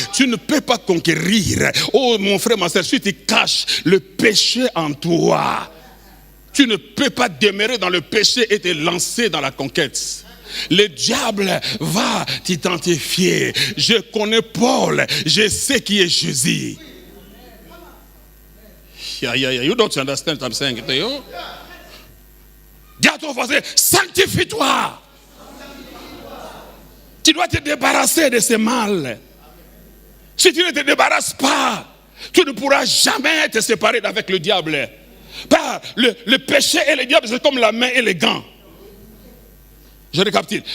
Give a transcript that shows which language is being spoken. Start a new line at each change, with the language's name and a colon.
French: Tu ne peux pas conquérir. Oh mon frère, ma soeur, si tu caches le péché en toi, tu ne peux pas demeurer dans le péché et te lancer dans la conquête. Le diable va t'identifier. Je connais Paul, je sais qui est Jésus.
English: You don't understand what I'm saying to you?
French: Dis à ton voisin, sanctifie-toi. Tu dois te débarrasser de ce mal. Si tu ne te débarrasses pas, tu ne pourras jamais te séparer d'avec le diable. Par le péché et le diable, c'est comme la main et les gants. Je récapitule.